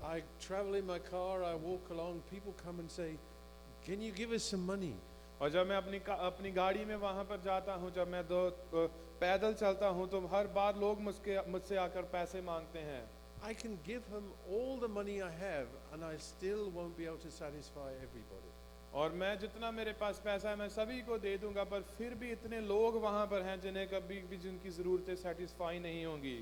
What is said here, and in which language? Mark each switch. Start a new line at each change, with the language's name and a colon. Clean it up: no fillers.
English: I travel in my car, I walk along, people come and say, can you give us some money?
Hindi: और जब मैं अपनी गाड़ी में वहां पर जाता हूं, जब मैं पैदल चलता हूं, तो हर बार लोग मुझसे आकर पैसे मांगते हैं।
English: I can give him all the money I have and I still won't be able to satisfy everybody.
Hindi: और मैं जितना मेरे पास पैसा है मैं सभी को दे दूंगा, पर फिर भी इतने लोग वहां पर हैं जिन्हें कभी भी जिनकी ज़रूरतें सेटिस्फाई नहीं होंगी।